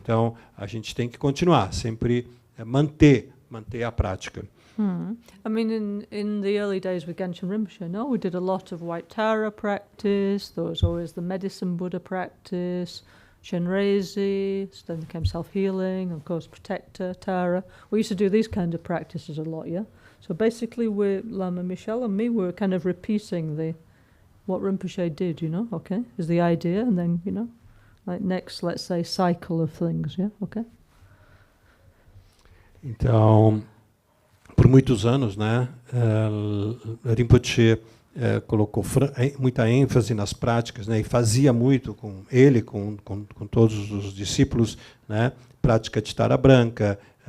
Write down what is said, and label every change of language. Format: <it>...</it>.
<pt>Então, a gente tem que continuar, sempre manter a prática.</pt> <en>I mean, in the early days with Gangchen Rinpoche, we did a lot of White Tara practice. There was always the medicine Buddha practice, Shenrezi, then came self-healing, of course, protector, Tara. We used to do these kind of practices a lot, yeah? So basically, Lama Michelle and me were kind of repeating what Rinpoche did, okay? Is the idea, and then, next, let's say, cycle of things, yeah? Okay?</en> <pt>Então, por muitos anos, né, Rinpoche colocou muita ênfase nas práticas, né, e fazia muito com todos os discípulos, né, prática de Tara Branca,</pt>